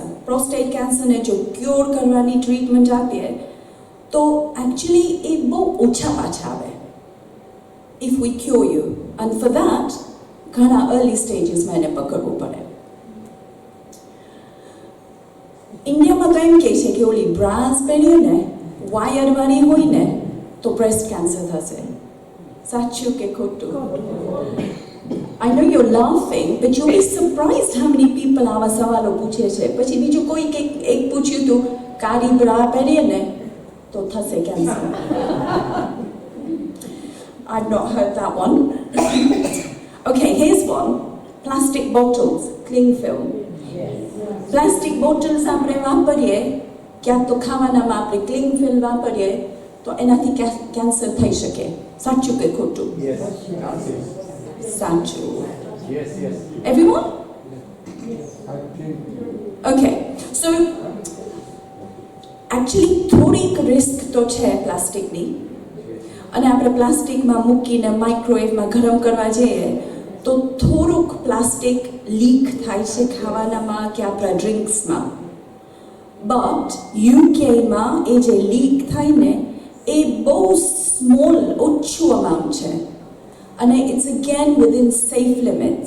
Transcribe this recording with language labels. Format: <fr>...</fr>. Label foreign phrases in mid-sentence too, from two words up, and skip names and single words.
<gu>પ્રોસ્ટેટ કેન્સરને જો ક્યોર કરવાની ટ્રીટમેન્ટ આપીએ તો એકચ્યુઅલી એ બહુ ઓછા પાછા આવે</gu> <en>if we cure you, and for that</en> <gu>ઘણા અર્લી સ્ટેજીસમાં એને પકડવું પડે. ઇન્ડિયામાં તો એમ કહે છે કે ઓલી બ્રાસ પહેરીએ ને વાયરવાળી હોય ને તો બ્રેસ્ટ કેન્સર થશે. સાચું કે ખોટું?</gu> <en>I know you're laughing, but you'll be surprised how many people</en> <gu>આવા સવાલો પૂછે છે. પછી બીજું કોઈ એક પૂછ્યું હતું કાળી બ્રા પહેરીએ ને તો થશે કેન્સર.</gu> <en>I've not heard that one. Okay, here's one. Plastic bottles, cling film. plastic bottles</en> <gu>આપણે વાપરીએ, ક્યાંક તો ખાવાનામાં આપણે</gu> <en>cling film</en> <gu>વાપરીએ તો એનાથી કેન્સર થઈ શકે. સાચું કે ખોટું?</gu> <en>Yes.</en> <gu>સાચું.</gu> <en>Yes, yes. Everyone? I think. Okay, so actually</en> <gu>થોડીક રિસ્ક તો છે પ્લાસ્ટિકની, અને આપણે પ્લાસ્ટિકમાં મૂકીને માઇક્રોવેવમાં ગરમ કરવા જઈએ તો થોડુંક પ્લાસ્ટિક લીક થાય છે ખાવાનામાં કે આપણા ડ્રિંક્સમાં. બટ યુકેમાં એ જે લીક થાય ને એ બહુ સ્મોલ ઓછું અમાઉન્ટ છે અને</gu> <en>it's again within safe limits.</en>